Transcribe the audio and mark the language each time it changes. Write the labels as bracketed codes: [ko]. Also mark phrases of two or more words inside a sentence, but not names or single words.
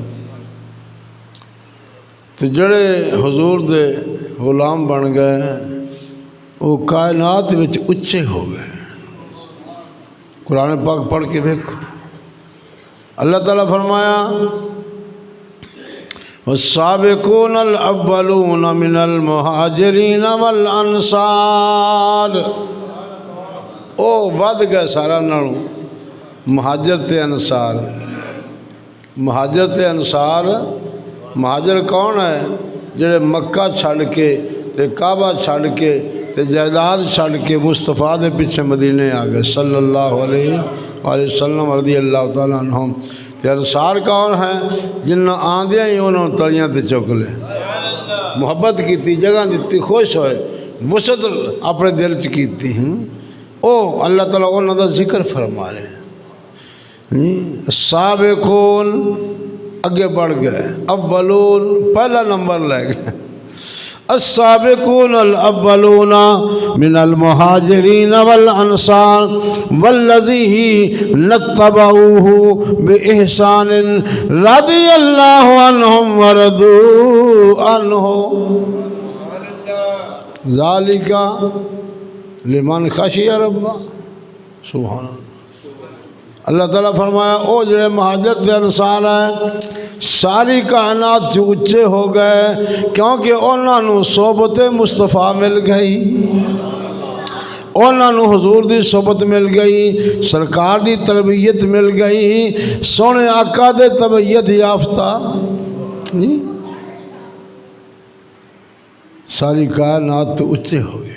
[pa] تو جڑے حضور دے غلام بن گئے وہ کائنات وچ اچے ہو گئے۔ قرآن پاک پڑھ کے دیکھو، اللہ تعالیٰ فرمایا [ar] والسابقون الاولون من المہاجرین والانصار، [pa] او ود گئے سارا نالوں مہاجر تے انصار۔ مہاجر تے انصار، مہاجر کون ہے؟ جڑے مکہ چھڑ کے تے کعبہ چھڑ کے تے جائیداد چھڑ کے مصطفیٰ دے پیچھے مدینے آ گئے [ar] صلی اللہ علیہ وآلہ وسلم رضی اللہ تعالیٰ عنہم۔ [pa] تے انصار کون ہے؟ جنہاں آندیاں ہی انہوں نے تلیاں تے چک لے، محبت کیتی، جگہ دیتی، خوش ہوئے، وسعت اپنے دل چ کیتی ہیں۔ او اللہ تعالیٰ انہوں دا ذکر فرما رہے ہیں۔ سابقون اگے بڑھ گئے، اولون پہلا نمبر لے گئے۔ [ar] السابقون الاولون من المہاجرین والانصار والذین اتبعوہ بإحسان رضی اللہ عنہم ورضوا عنہ ذالک لمن خشی ربہ۔ سبحان اللہ۔ [pa] اللہ تعالیٰ فرمایا او جڑے مہاجر تے انصار ہیں ساری کائنات جو اچے ہو گئے کیونکہ انہوں نے صحبت مصطفیٰ مل گئی، انہوں نے حضور دی صحبت مل گئی، سرکار دی تربیت مل گئی، سونے آقا دے تربیت یافتہ ساری کائنات تو اچے ہو گئے۔